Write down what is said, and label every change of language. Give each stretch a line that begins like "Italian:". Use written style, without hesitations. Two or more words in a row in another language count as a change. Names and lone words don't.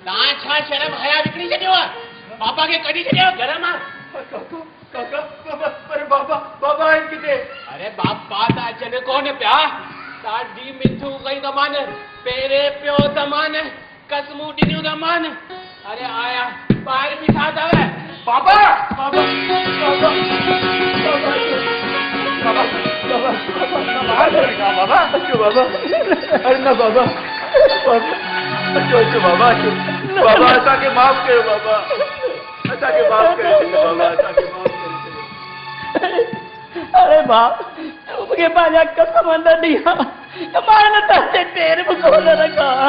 Sindhi: तव्हां छा शर्म हया विकिणी छॾियो आहे पापा खे कढी छॾियो घर मां पर बाबा बाबा आहिनि किथे? अरे बापा त अचनि कोन पिया ॾाढी मिठू कई दमान पहिरें पियो दमान कसमूं ॾिनियूं दमान अरे आया ॿाहिरि बीठा अथव बाबा बाबा बाबा बाबा अचो बाबा अरे न बाबा अचो अचो बाबा अचो बाबा असांखे माफ़ कयो बाबा असांखे माफ़ कयो बाबा असांखे माफ़ कयो अरे बाप मूंखे पंहिंजा कसम न ॾिया त मां हिन ते पैर बि कोन रखा